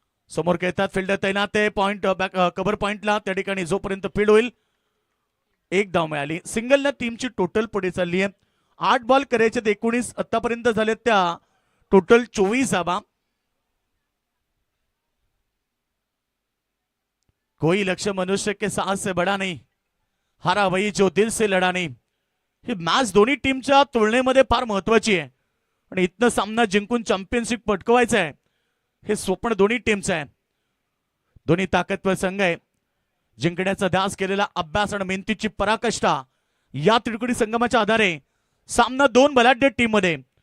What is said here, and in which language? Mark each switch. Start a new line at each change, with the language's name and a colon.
Marathi: समोर खेळतात फिल्डर तैनात आहे पॉइंट कव्हर पॉइंटला. त्या ठिकाणी जोपर्यंत फील्ड होईल 1 धाव मिळाली. सिंगलला टीमची टोटल पुढे चालली आहे. 8 बॉल करायचे 19 आतापर्यंत झाले, त्या टोटल 24 धावा.
Hindi: कोई लक्ष्य मनुष्य के साहस से बड़ा नहीं, हारा वही जो दिल से लढा नहीं.
Marathi: ही मॅच दोन्ही टीमच्या तुलनेमध्ये फार महत्वाची आहे आणि इथनं सामना जिंकून चॅम्पियनशिप पटकवायचा आहे हे स्वप्न दोन्ही टीमचं आहे. दोन्ही ताकदवर संघ आहे. जिंकण्याचा ध्यास केलेला अभ्यास आणि मेहनतीची पराकाष्ठा या त्रिकोणी संगमाच्या आधारे सामना 2 बलाढ्य टीम मध्ये.